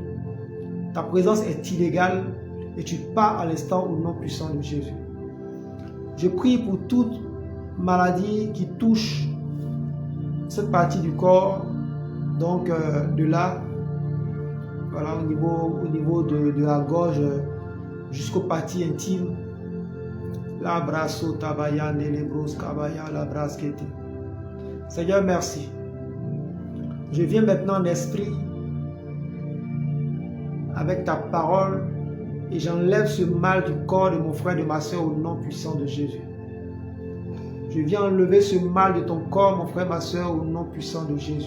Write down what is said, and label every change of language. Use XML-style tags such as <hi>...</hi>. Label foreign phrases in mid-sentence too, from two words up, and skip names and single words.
<fr>Ta présence est illégale et tu pars à l'instant au nom puissant de Jésus. Je prie pour toute maladie qui touche cette partie du corps, donc de là, voilà, au niveau de la gorge jusqu'aux parties intimes. La brasso tabaya nelebros kabaya la braskete. Seigneur, merci. Je viens maintenant en esprit avec ta parole et j'enlève ce mal du corps de mon frère et de ma soeur au nom puissant de Jésus. Je viens enlever ce mal de ton corps, mon frère et ma soeur, au nom puissant de Jésus.</fr>